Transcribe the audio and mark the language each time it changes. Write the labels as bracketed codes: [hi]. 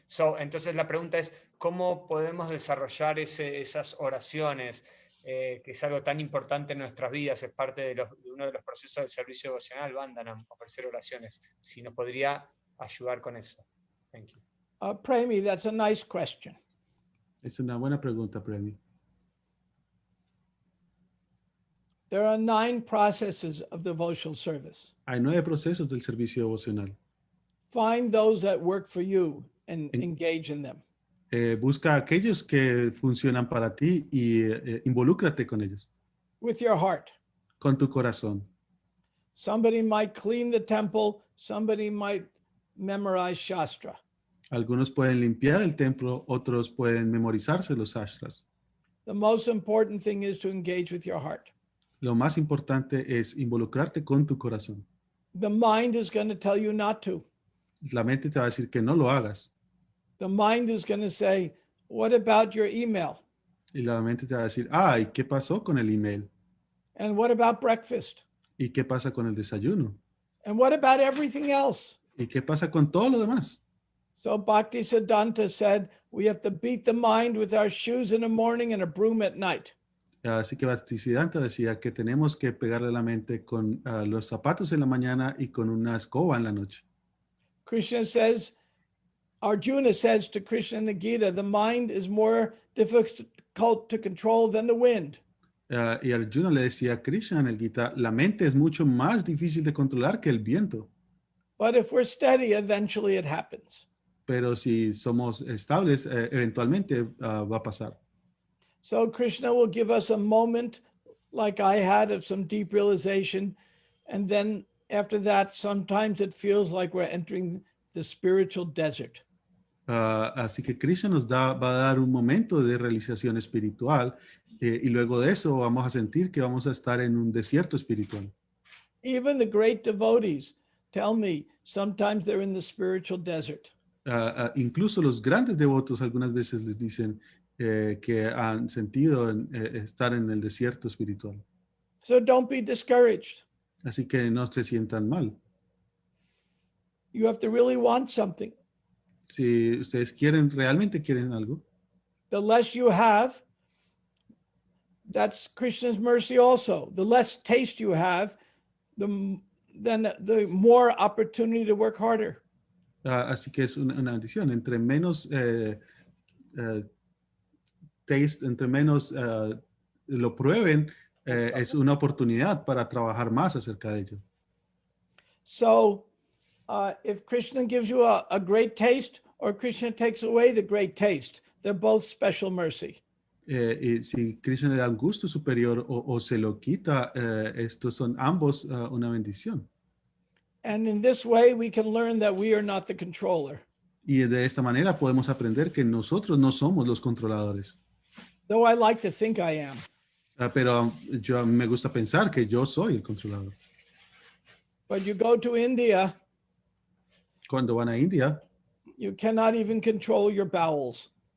[es] So, entonces la pregunta es, ¿cómo podemos desarrollar esas oraciones, que es algo tan importante en nuestras vidas, es parte de uno de los procesos del servicio devocional, Vandanam, ofrecer oraciones? Si nos podría ayudar con eso. [en] Thank you. Premi, that's a nice question. [es] Es una buena pregunta, Premi. [en] There are 9 processes of devotional service. [es] Hay 9 procesos del servicio devocional. [en] Find those that work for you and engage in them. [es] Busca aquellos que funcionan para ti y involúcrate con ellos. [en] With your heart. [es] Con tu corazón. [en] Somebody might clean the temple, somebody might memorize Shastra. [es] Algunos pueden limpiar el templo, otros pueden memorizarse los shastras. [en] The most important thing is to engage with your heart. [es] Lo más importante es involucrarte con tu corazón. [en] The mind is going to tell you not to. [es] La mente te va a decir que no lo hagas. [en] The mind is going to say, what about your email? [es] Y la mente te va a decir, ¿y qué pasó con el email? [en] And what about breakfast? [es] ¿Y qué pasa con el desayuno? [en] And what about everything else? [es] ¿Y qué pasa con todo lo demás? [en] So Bhakti Siddhanta said, we have to beat the mind with our shoes in the morning and a broom at night. [es] Así que Bhaktisiddhanta decía que tenemos que pegarle la mente con los zapatos en la mañana y con una escoba en la noche. [en] Krishna says, Arjuna says to Krishna in the Gita, the mind is more difficult to control than the wind. [es] Y Arjuna le decía a Krishna en el Gita, la mente es mucho más difícil de controlar que el viento. [en] But if we're steady, eventually it happens. [es] Pero si somos estables, eventualmente va a pasar. [en] So Krishna will give us a moment like I had of some deep realization. And then after that, sometimes it feels like we're entering the spiritual desert. [es] Así que Krishna nos va a dar un momento de realización espiritual y luego de eso vamos a sentir que vamos a estar en un desierto espiritual. [en] Even the great devotees tell me sometimes they're in the spiritual desert. [es] Incluso los grandes devotos algunas veces les dicen que han sentido estar en el desierto espiritual. [en] So don't be discouraged. [es] Así que no se sientan mal. [en] You have to really want something. [es] Si ustedes realmente quieren algo, [en] The less you have, that's Krishna's mercy also. The less taste you have, then the more opportunity to work harder. [es] Así que es una bendición. Entre menos taste, entre menos lo prueben, es una oportunidad para trabajar más acerca de ello. [en] So if Krishna gives you a great taste or Krishna takes away the great taste, they're both special mercy. [es] Y si Krishna le da un gusto superior o se lo quita, estos son ambos una bendición. [en] And in this way, we can learn that we are not the controller. [es] Y de esta manera podemos aprender que nosotros no somos los controladores. [en] Though I like to think I am. [es] Pero me gusta pensar que yo soy el controlador. [en] But you go to India, [es] Cuando van a India, [en] you cannot even control your bowels.